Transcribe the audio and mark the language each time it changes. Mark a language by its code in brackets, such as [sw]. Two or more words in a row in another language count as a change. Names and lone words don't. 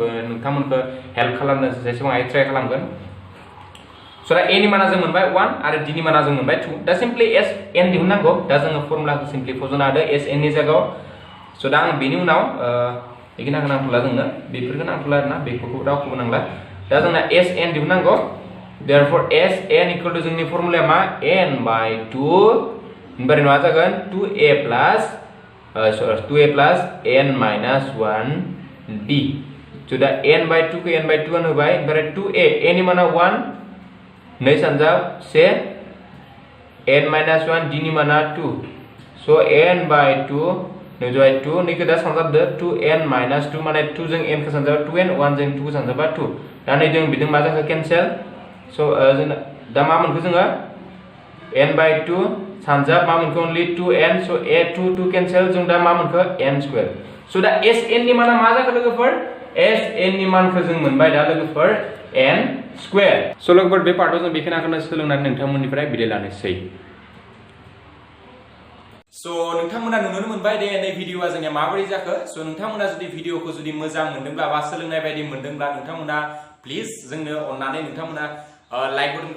[brx] नोंथांमोनखौ हेल्प खालामनो जेसेबां हायो ट्राइ खालामगोन so दा a नि माना जों मोनबाय 1 आरो d नि माना जों मोनबाय 2 दा सिम्पली s n दिहुननांगौ दा जोङो फर्मुलाखौ सिम्पली फज'ना होदो s n नि जायगायाव so दा आं बेनि उनाव बेखिनिखौ नांथ'ला जोंनो बेफोरखौ नांथ'ला आरोना बेफोरखौ रावखौबो नांला दा जोंना s n दिहुननांगौ [en] therefore s n equal to [brx] जोंनि फर्मुलाया मा [en] n by 2 [brx] ओमफ्राय मा जागोन [en] 2a plus n minus 1d so [brx] दा [en] n by 2 [brx] खौ [en] n by 2 [brx] होबाय ओमफ्राय 2a a नि माना 1 नै सानजा 1 [en] n minus 1 d [brx] नि माना 2 so [en] n by 2 [brx] नै जाय 2 नैखौ दा सानजाबदो [en] 2n minus 2 [brx] माने 2 जों n खौ सानजाबा 2n 1 जों 2 खौ सानजाबा 2 दा नै जों बिदों मा जाखो केन्सेल so जों दा मा मोनखो जोङो n by 2 सानजाब मा मोनखो [en] only 2n so [brx] a 2 2 केन्सेल जों दा मा मोनखो n स्क्वायर so दा sn नि माना मा जाखो लोगोफोर sn नि मानखौ जों मोनबाय दा लोगोफोर n स्क्वायर so लोगोफोर बे पार्टआव जों बेखिनिखौनो सोलोंनानै नोंथांमोननिफ्राय बिदाय लानोसै so नोंथांमोना नुनो मोनबाय दे नै भिडिअआ जोंनिया माबोरै जाखो so नोंथांमोना जुदि भिडिअखौ जुदि मोजां मोनदोंब्ला बा सोलोंनाय बायदि मोनदोंब्ला नोंथांमोना प्लिज जोंनो अननानै नोंथांमोना [en] like buttonखौ